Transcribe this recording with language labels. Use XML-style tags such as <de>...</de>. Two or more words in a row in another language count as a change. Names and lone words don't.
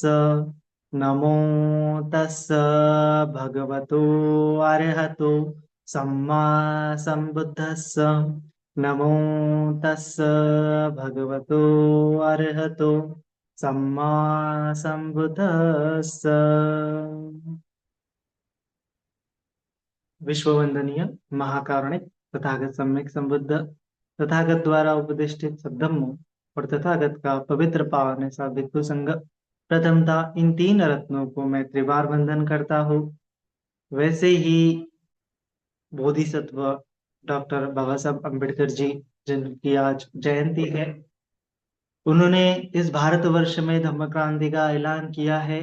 <pi>नमो तस् भगवतो अरहतो सम्मा सम्बुद्धस्स। नमो तस् भगवतो अरहतो सम्मा सम्बुद्धस्स।</pi> <hi>विश्ववंदनीय महाकारुणिक तथागत सम्यक संबुद्ध तथागत द्वारा उपदेष्टित सद्धम्म और तथागत का पवित्र पावन ऐसा भिक्षु संघ, प्रथमतः इन तीन रत्नों को मैं त्रिवार वंदन करता हूँ। वैसे ही बोधिसत्व डॉक्टर बाबा साहब अम्बेडकर जी, जिनकी आज जयंती है, उन्होंने इस भारतवर्ष में धम्म क्रांति का ऐलान किया है।</hi>